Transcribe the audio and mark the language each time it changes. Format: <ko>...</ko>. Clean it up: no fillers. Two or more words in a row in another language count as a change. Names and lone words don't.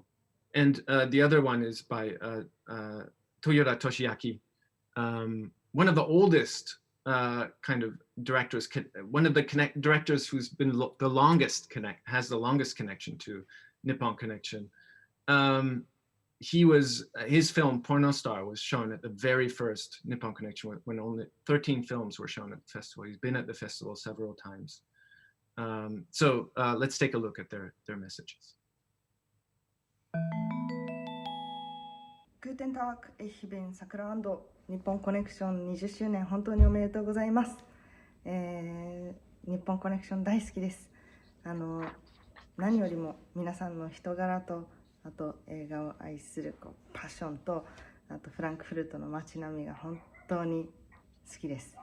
<en>And the other one is by Toyoda Toshiaki, one of the oldest kind of directors, one of the directors who's been has the longest connection to Nippon Connection. His film Porno Star was shown at the very first Nippon Connection when only 13 films were shown at the festival. He's been at the festival several times. So let's take a look at their messages.</en> <de>Guten Tag, ich bin Sakura Ando.</de> <ja>Nippon Connection 20周年本当におめでとうございます。日本コネクション大好きです。何よりも皆さんの人柄と、あと映画を愛するパッションと、あとフランクフルトの街並みが本当に好きです。</ja>